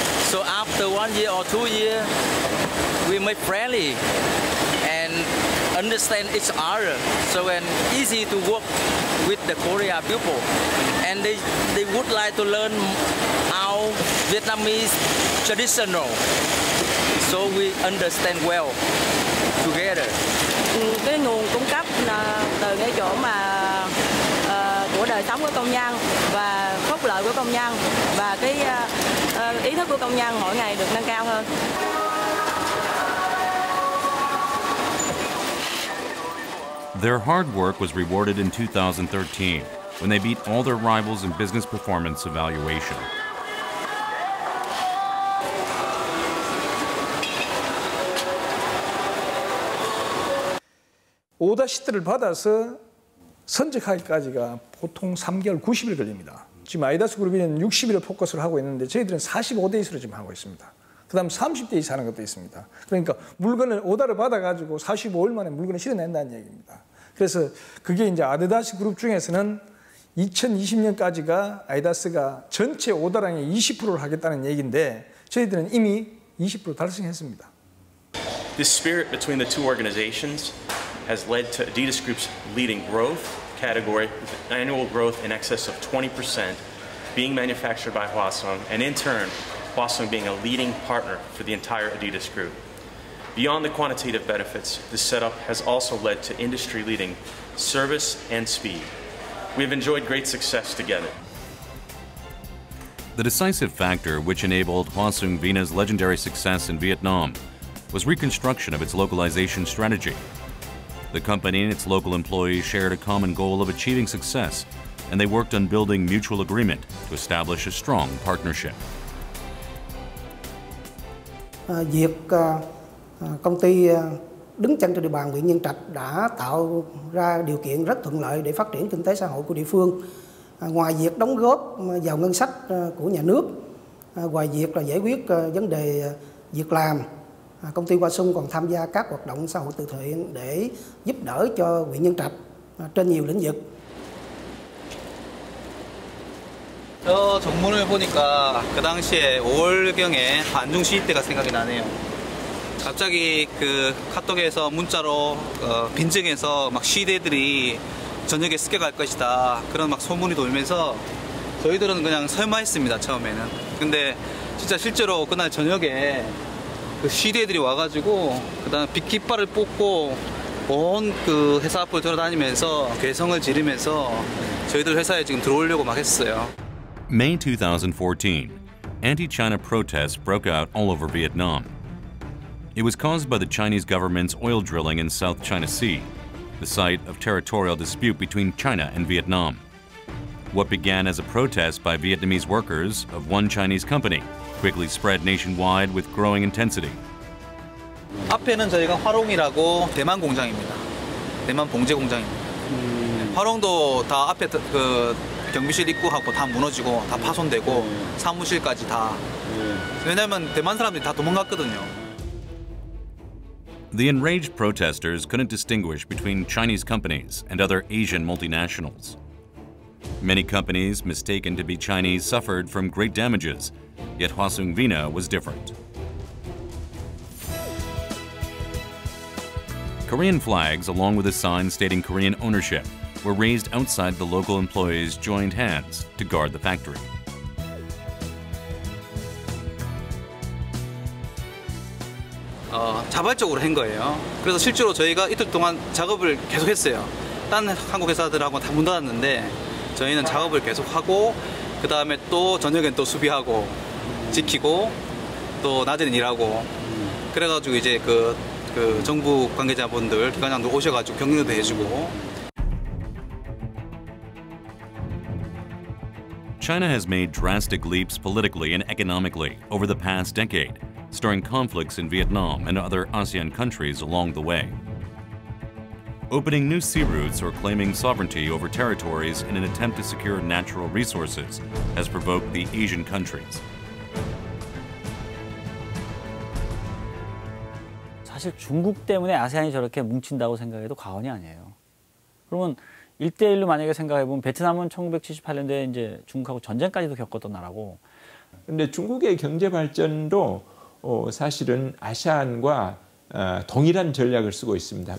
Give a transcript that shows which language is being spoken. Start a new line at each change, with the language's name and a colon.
English: So after 1 year or 2 years, we made friendly and understand each other. So and easy to work with the Korea people, and they would like to learn our Vietnamese traditional. So we understand well together.
Vietnamese: Cái nguồn cung cấp từ cái chỗ mà của đời sống của công nhân và phúc lợi của công nhân và cái ý thức của công nhân mỗi ngày được nâng cao hơn.
English: Their hard work was rewarded in 2013 when they beat all their rivals in business performance evaluation.
Korean: 오더 시트를 받아서 선적하기까지가 보통 3개월 90일 걸립니다. 지금 아디다스 그룹에는 60일을 포커스를 하고 있는데 저희들은 45데이스로 지금 하고 있습니다. 그 다음 30데이스 하는 것도 있습니다. 그러니까 물건을 오더를 받아가지고 45일 만에 물건을 실어낸다는 얘기입니다. 그래서 그게 이제 아디다스 그룹 중에서는 2020년까지가 아디다스가 전체 오더량의 20%를 하겠다는 얘기인데 저희들은 이미 20% 달성했습니다.
English: This spirit between the two organizations has led to Adidas Group's leading growth category with annual growth in excess of 20% being manufactured by Hwasung, and in turn, Hwasung being a leading partner for the entire Adidas Group. Beyond the quantitative benefits, this setup has also led to industry-leading service and speed. We have enjoyed great success together. The decisive factor which enabled Hwasung Vina's legendary success in Vietnam was reconstruction of its localization strategy. The company and its local employees shared a common goal of achieving success, and they worked on building mutual agreement to establish a strong partnership.
Vietnamese: Việc công ty đứng chân trên địa bàn huyện Nhân Trạch đã tạo ra điều kiện rất thuận lợi để phát triển kinh tế xã hội của địa phương. Ngoài việc đóng góp vào ngân sách của nhà nước, ngoài việc là giải quyết vấn đề việc làm, công ty Hwasung còn tham gia các hoạt động xã hội từ thiện để giúp đỡ cho huyện Nhân Trạch trên nhiều lĩnh vực.
Korean: 저 정문을 보니까 그 당시에 5월경에 반중 시위 때가 생각이 나네요. 갑자기 그 카톡에서 문자로 빈증에서 막 시위대들이 저녁에 습격할 것이다 그런 막 소문이 돌면서 저희들은 그냥 설마했습니다 처음에는. 근데 진짜 실제로 그날 저녁에 그 시위대들이 와가지고 그다음 깃발을 뽑고 온 그 회사 앞을 돌아다니면서 괴성을 지르면서 저희들 회사에 지금 들어오려고 막 했어요.
English: May 2014, anti-China protests broke out all over Vietnam. It was caused by the Chinese government's oil drilling in South China Sea, the site of territorial dispute between China and Vietnam. What began as a protest by Vietnamese workers of one Chinese company quickly spread nationwide with growing intensity.
Korean: 앞에는 저희가 화롱이라고 대만 공장입니다. 대만 봉제 공장입니다. 화롱도 다 앞에 그 경비실 입구하고 다 무너지고 다 파손되고 사무실까지 다. 왜냐면 대만 사람들이 다 도망갔거든요.
English: The enraged protesters couldn't distinguish between Chinese companies and other Asian multinationals. Many companies mistaken to be Chinese suffered from great damages, yet Hwasung Vina was different. Korean flags, along with a sign stating Korean ownership, were raised outside the local employees' joined hands to guard the factory.
Korean: 자발적으로 한 거예요. 그래서 실제로 저희가 이틀 동안 작업을 계속했어요. 다른 한국 회사들하고 다 문 닫았는데 저희는 작업을 계속하고 그 다음에 또 저녁엔 또 수비하고 지키고 또 낮에는 일하고 그래가지고 이제 그 정부 관계자분들, 기관장들 오셔가지고 격려도 해주고.
English: China has made drastic leaps politically and economically over the past decade, stirring conflicts in Vietnam and other ASEAN countries along the way. Opening new sea routes or claiming sovereignty over territories in an attempt to secure natural resources has provoked the Asian countries.
Korean: 사실 중국 때문에 아세안이 저렇게 뭉친다고 생각해도 과언이 아니에요. 그러면 1대1로 만약에 생각해보면 베트남은 1978년도에 이제 중국하고 전쟁까지도 겪었던 나라고. 근데 중국의 경제 발전도 사실은 아세안과 동일한 전략을 쓰고 있습니다.